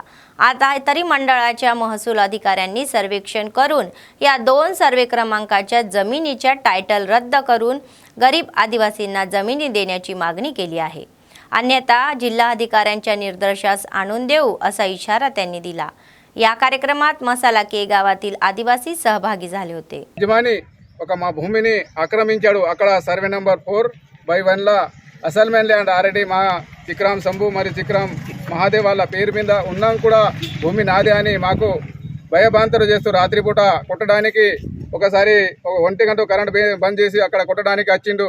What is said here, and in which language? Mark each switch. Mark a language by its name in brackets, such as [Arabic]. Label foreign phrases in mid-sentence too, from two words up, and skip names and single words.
[Marathi] आता तरी मंडळाच्या महसूल अधिकाऱ्यांनी सर्वेक्षण करून या 2 सर्वे क्रमांकाच्या जमिनीच्या टायटल रद्द करून गरीब आदिवासींना जमिनी देण्याची मागणी केली आहे. अन्यथा जिल्हा अधिकाऱ्यांच्या निर्देशास आणून देऊ असा इशारा त्यांनी दिला. या कार्यक्रमात मसाला के गावातील आदिवासी सहभागी झाले होते. [Telugu] యజమాని ఒక మా భూమిని ఆక్రమించాడు. అక్కడ సర్వే నంబర్ 4/1 లా [English] assignment land already [Telugu] మా చిక్రామ్ సంభు మరియు చిక్రామ్ మహాదేవ్ వాళ్ళ పేరు మీద ఉన్నాం కూడా భూమి నాదే అని మాకు భయభాంతరు చేస్తూ రాత్రిపూట కొట్టడానికి ఒకసారి 1 గంట కరెంట్ బంద్ చేసి అక్కడ కొట్టడానికి వచ్చిండు.